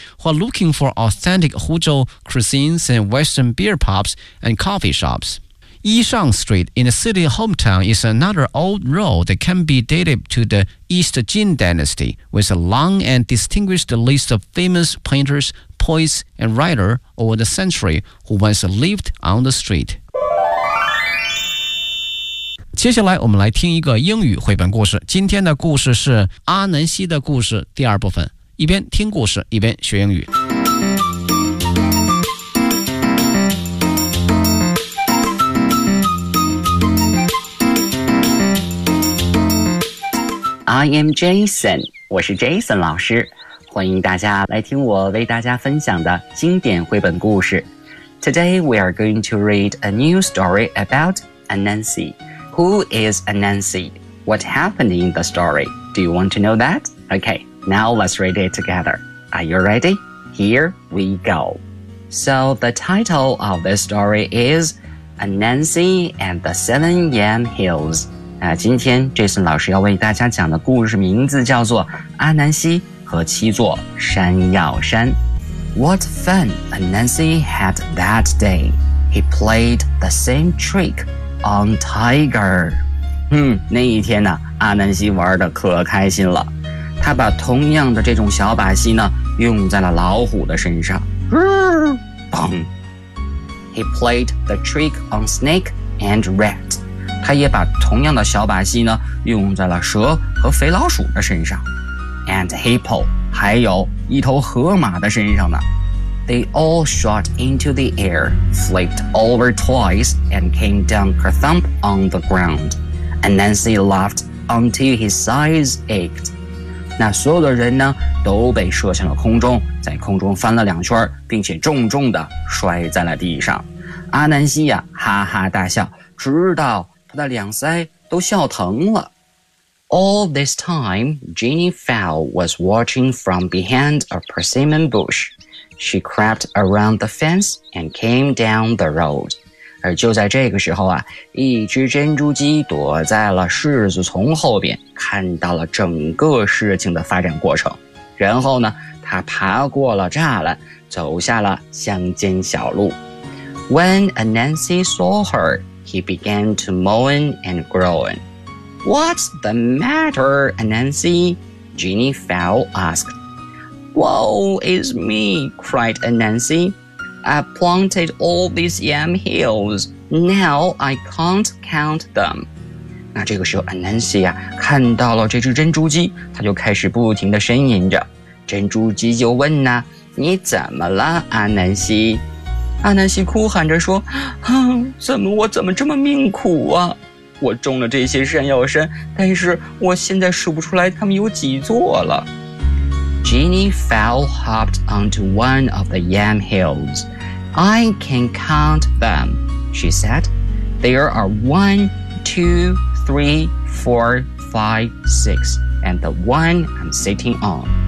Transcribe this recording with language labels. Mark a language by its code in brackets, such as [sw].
[en] While looking for authentic Huzhou cuisines and Western beer pubs and coffee shops,Yishang Street in the city hometown is another old road that can be dated to the East Jin Dynasty with a long and distinguished list of famous painters, poets, and writers over the century who once lived on the street. [zh] 接下来我们来听一个英语绘本故事。今天的故事是阿南西的故事第二部分。一边听故事，一边学英语。 [en] I am Jason, [zh] 我是 Jason 老师，欢迎大家来听我为大家分享的经典绘本故事。 [en] Today we are going to read a new story about Anansi. Who is Anansi? What happened in the story? Do you want to know that? Okay, now let's read it together. Are you ready? Here we go. So the title of this story is Anansi and the Seven Yan Hills. [zh] 今天 Jason 老师要为大家讲的故事名字叫做阿南西和七座山药山。 [en] What fun Anansi had that day. He played the same trick on Tiger. [zh] 那一天呢，阿南西玩得可开心了。他把同样的这种小把戏呢用在了老虎的身上。嘣。 [en] He played the trick on Snake and Rat. [zh] 他也把同样的小把戏呢用在了蛇和肥老鼠的身上 [en] and hippo [zh] 还有一头河马的身上呢 [en] They all shot into the air flipped over twice and came down kerthump on the ground and Nancy laughed until his eyes ached [zh] 那所有的人呢都被射向了空中在空中翻了两圈并且重重地摔在了地上阿南西呀哈哈大笑直到他的两腮都笑疼了。 [en] All this time, Jenny Fowl was watching from behind a persimmon bush. She crept around the fence and came down the road. [zh] 而就在这个时候啊，一只珍珠鸡躲在了柿子丛后边，看到了整个事情的发展过程。然后呢，它爬过了栅栏，走下了乡间小路。 [en] When Anansi saw her,He began to moan and groan. What's the matter, Anansi? Jenny Fowl asked. Woe is me, cried Anansi. I planted all these yam hills. Now I can't count them. [zh] 那这个时候 Anansi 啊看到了这只珍珠鸡他就开始不停地呻吟着。珍珠鸡就问呢、啊、你怎么了 Anansi? 阿南西哭喊着说怎么这么命苦啊我种了这些山药山但是我现在数不出来它们有几座了。 [en] Jenny fell hopped onto one of the yam hills. I can count them, she said. There are 1, 2, 3, 4, 5, 6, and the one I'm sitting on.